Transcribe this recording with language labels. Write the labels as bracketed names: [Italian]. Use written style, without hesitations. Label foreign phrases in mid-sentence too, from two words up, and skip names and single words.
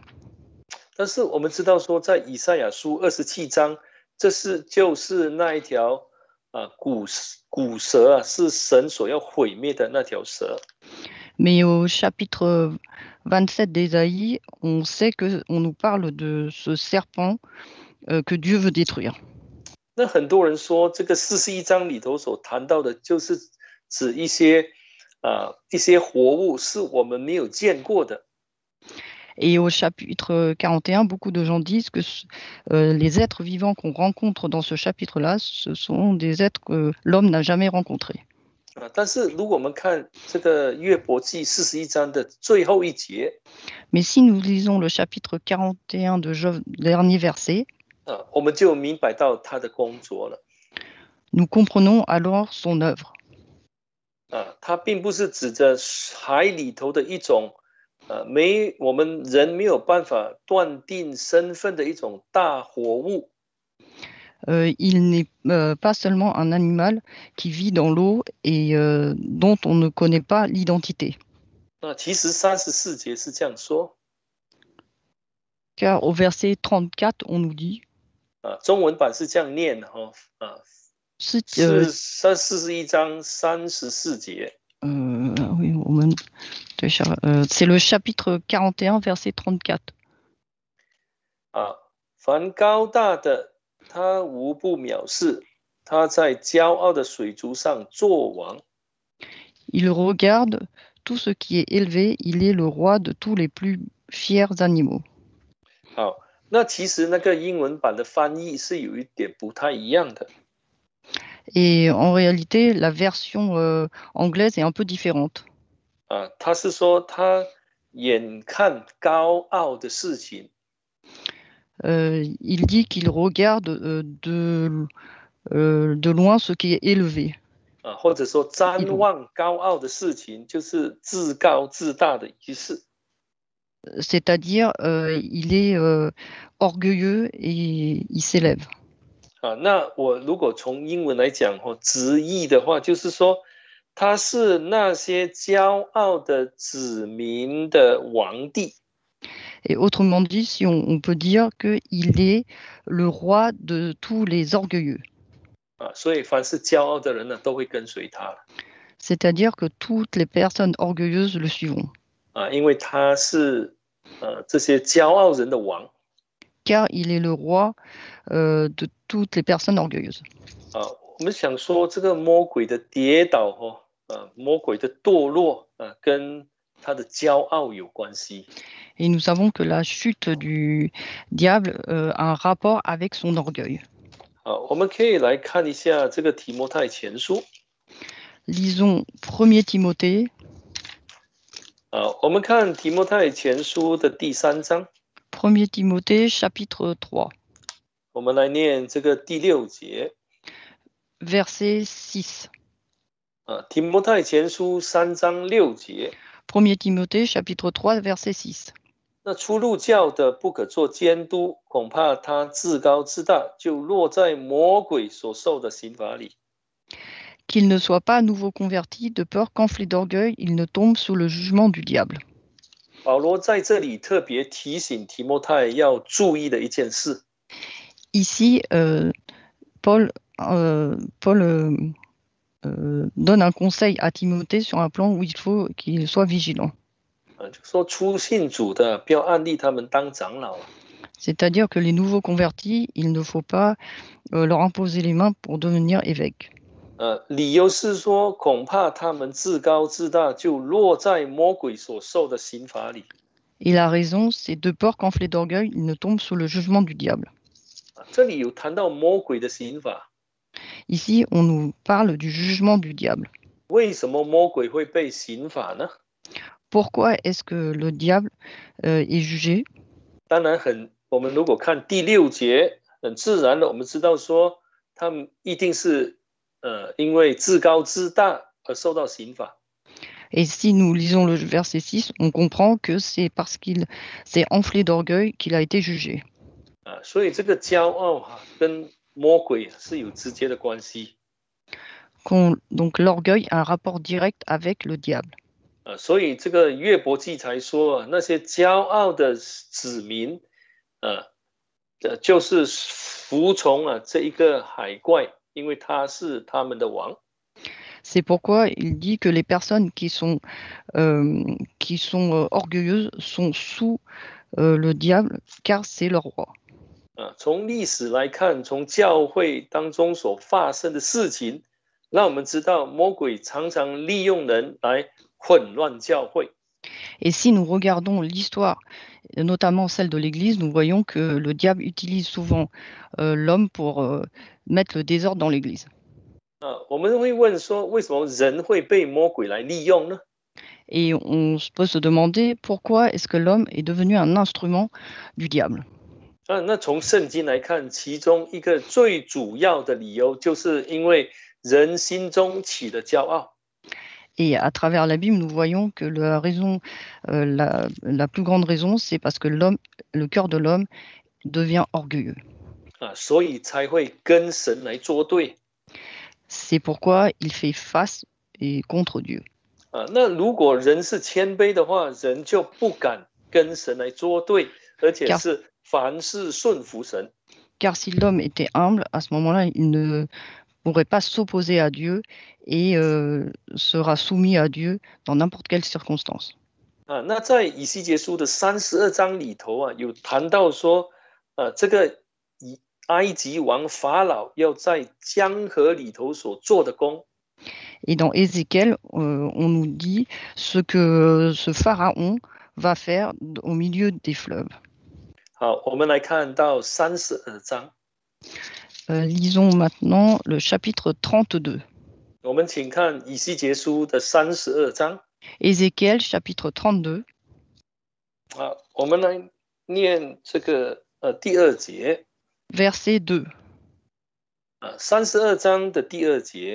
[Chinese] 但是我们知道说，在以赛亚书27章，就是那一条古蛇是神所要毁灭的那条蛇。 [French] Mais au chapitre 27 d'Ésaïe, on sait qu'on nous parle de ce serpent que Dieu veut détruire. [Chinese] 那很多人说，这个41章里头所谈到的，就是指一些活物是我们没有见过的。 [French] Et au chapitre 41, beaucoup de gens disent que les êtres vivants qu'on rencontre dans ce chapitre-là, ce sont des êtres que l'homme n'a jamais rencontrés. [Chinese] 但是如果我们看这个约伯记41章的最后一节， [French] Mais si nous lisons le chapitre 41 de Job, dernier verset, [Chinese] 我们就明白到他的工作了。 [French] nous comprenons alors son œuvre. [Chinese] 它并不是指着海里头的一种我们人没有办法断定身份的一种大活物。 [French] Il n'est pas seulement un animal qui vit dans l'eau et dont on ne connaît pas l'identité. [Chinese] 其实34节是这样说。 [French] Car au verset 34, on nous dit, [Chinese] 中文版是这样念的是41章34节。 [French] oui, c'est le chapitre 41, verset 34. [Chinese] 凡高大的，他无不藐视，他在骄傲的水族上作王。 [French] Il regarde tout ce qui est élevé, il est le roi de tous les plus fiers animaux. [Chinese] 好，那其实那个英文版的翻译是有一点不太一样的。 [French] Et en réalité, la version anglaise est un peu différente. [Chinese] 他是说他眼看高傲的事情。 [French] Il dit qu'il regarde de loin ce qui est élevé. [Chinese] 或者说瞻望高傲的事情，就是自高自大的意思。 [French] C'est-à-dire, il est orgueilleux et il s'élève. [Chinese] 那我如果从英文来讲直译的话，就是说他是那些骄傲的子民的王帝。 [French] Et autrement dit, si on peut dire qu'il est le roi de tous les orgueilleux. [Chinese] 所以凡是骄傲的人呢，都会跟随他。 [French] C'est-à-dire que toutes les personnes orgueilleuses le suivront. [Chinese] 因为他是这些骄傲人的王。 [French] Car il est le roi de toutes les personnes orgueilleuses. [Chinese] 我们想说这个魔鬼的跌倒魔鬼的堕落跟他的骄傲有关系。 [French] Et nous savons que la chute du diable a un rapport avec son orgueil. [Chinese] 我们可以来看一下这个提摩太前书。 [French] Lisons 1 Timothée. [Chinese] 我们看提摩太前书的第3章。 [French] 1 Timothée, chapitre 3. [Chinese] 我们来念这个第6节。 [French] Verset 6. [Chinese] 提摩太前书3章6节。 [French] 1 Timothée, chapitre 3, verset 6. [Chinese] 那出入教的不可做监督，恐怕他自高自大，就落在魔鬼所受的刑罚里。 [French] Qu'il ne soit pas à nouveau converti, de peur qu'enflé d'orgueil, il ne tombe sous le jugement du diable. [Chinese] 保罗在这里特别提醒提摩太要注意的一件事。 [French] Ici, Paul donne un conseil à Timothée sur un plan où il faut qu'il soit vigilant. [Chinese] 就说初信主的不要按立他们当长老。 [French] C'est-à-dire que les nouveaux convertis, il ne faut pas leur imposer les mains pour devenir évêques. [Chinese] 理由是说，恐怕他们自高自大，就落在魔鬼所受的刑罚里。 [French] Et la raison, c'est de peur qu'enflé d'orgueil, il ne tombe sous le jugement du diable. [Chinese] 这里有谈到魔鬼的刑罚。 [French] Ici, on nous parle du jugement du diable. [Chinese] 为什么魔鬼会被刑罚呢？ [French] Pourquoi est-ce que le diable est jugé? [Chinese] 当然我们如果看第6节，很自然的，我们知道说，他们一定是因为自高自大而受到刑罚。 [French] Et si nous lisons le verset 6, on comprend que c'est parce qu'il s'est enflé d'orgueil qu'il a été jugé. [Chinese] 所以这个骄傲跟魔鬼是有直接的关系。 [French] Donc l'orgueil a un rapport direct avec le diable. [Chinese] 所以这个约伯记才说那些骄傲的子民就是服从这一个海怪，因为他是他们的王。 [French] C'est pourquoi il dit que les personnes qui sont orgueilleuses sont sous le diable, car c'est leur roi. [Chinese] 从历史来看，从教会当中所发生的事情，让我们知道魔鬼常常利用人来混乱教会。 [French] Et si nous regardons l'histoire, notamment celle de l'Église, nous voyons que le diable utilise souvent l'homme pour mettre le désordre dans l'Église. [Chinese] 我们会问说，为什么人会被魔鬼来利用呢？ [French] Et on peut se demander pourquoi est-ce que l'homme est devenu un instrument du diable. [Chinese] 那从圣经来看，其中一个最主要的理由，就是因为人心中起了骄傲。 [French] Et à travers la Bible, nous voyons que la raison, la plus grande raison, c'est parce que le cœur de l'homme devient orgueilleux. [Chinese] 所以才会跟神来作对。 [French] C'est pourquoi il fait face et contre Dieu. [Chinese] 那如果人是谦卑的话，人就不敢跟神来作对，而且 [French] Car, [Chinese] 是凡事顺服神。 [French] car si l'homme était humble, à ce moment-là, il ne pourrait pas s'opposer à Dieu et sera soumis à Dieu dans n'importe quelle circonstance. [Chinese] 那在以西结书的32章里头有谈到说，这个埃及王法老要在江河里头所做的工。 [French] Et dans Ézéchiel, on nous dit ce que ce pharaon va faire au milieu des fleuves. [Chinese] 好，我们来看到32章。 [French] Lisons maintenant le chapitre 32. [Chinese] 我们请看以西结书的32章。 [French] Ézéchiel, chapitre 32. [Chinese] 我们来念这个第2节。 [French] Verset 2. [Chinese] 32章的第2节。